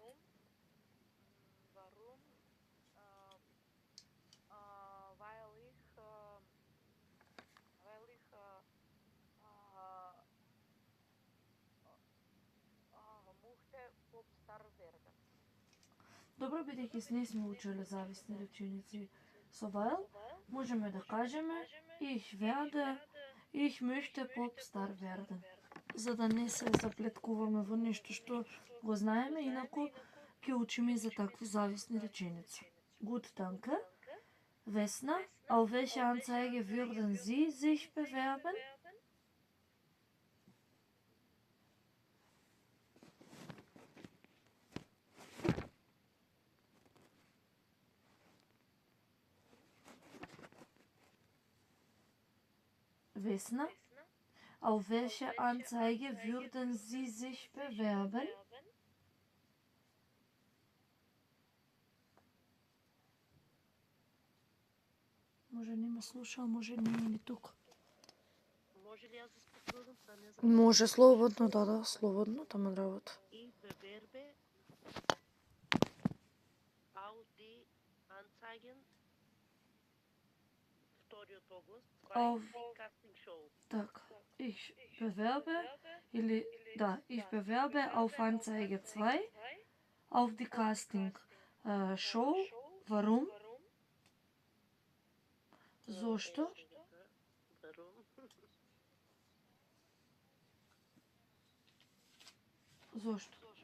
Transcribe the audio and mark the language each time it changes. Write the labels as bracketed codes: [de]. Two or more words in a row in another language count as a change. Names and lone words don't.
[de] Warum? Weil ich mochte Popstar werden. [mk] Добро, бидејќи не сме учеле зависни реченици со weil, можеме да кажеме [de] ich werde, ich möchte Popstar werden. [mk] За да не се заплеткуваме во нешто што го знаеме, инаку ќе учиме за такви зависни реченици. [de] Gut, danke. Vesna, auf welche Anzeige würden Sie sich bewerben? Vesna, auf welche Anzeige würden Sie sich bewerben? [mk] Може не ме слуша, може не е ни тук. Може ли аз да се потрудам? Сега не знам. Може слободно, да, слободно, тама работа. [de] Ich bewerbe auf die Anzeigen. [mk] Вториот оглас. [de] Auf- Casting Show. Так, ich bewerbe, [mk] или, да, [de] ich bewerbe auf Anzeige 2 auf die Casting Show. Warum? [mk] Зошто? [de] Warum? [mk] Зошто?